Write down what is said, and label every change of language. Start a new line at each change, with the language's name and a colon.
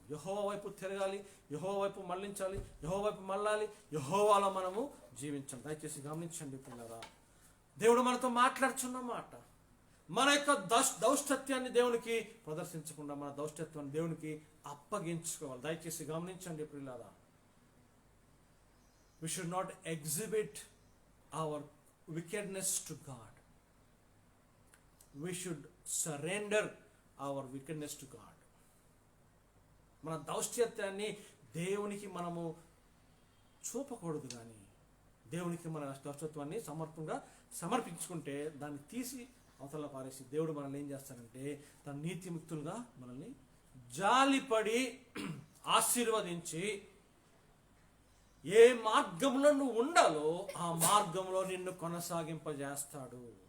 Telugu: యెహోవా వైపు తిరగాలి, యెహోవా వైపు మళ్ళించాలి, యెహోవా వైపు మళ్ళాలి, యెహోవాలో మనము జీవించాలి. దయచేసి గమనించండి పిల్లరా, దేవుడు మనతో మాట్లాడుచున్న మాట, మన యొక్క దౌష్టత్యాన్ని దేవునికి ప్రదర్శించకుండా మన దౌష్టత్వాన్ని దేవునికి అప్పగించుకోవాలి. దయచేసి గమనించండి ప్రియులారా,
English: we should not exhibit our wickedness to God. We should surrender our wickedness to God.
Telugu: మన దౌష్టత్యాన్ని దేవునికి మనము చూపకూడదు, కానీ దేవునికి మన దౌష్టత్వాన్ని సమర్పించుకుంటే దాన్ని తీసి అవతల పారేసి దేవుడు మనల్ని ఏం చేస్తారంటే తన నీతిముక్తులుగా మనల్ని జాలిపడి ఆశీర్వదించి ఏ మార్గంలో నువ్వు ఉండాలో ఆ మార్గంలో నిన్ను కొనసాగింపజేస్తాడు.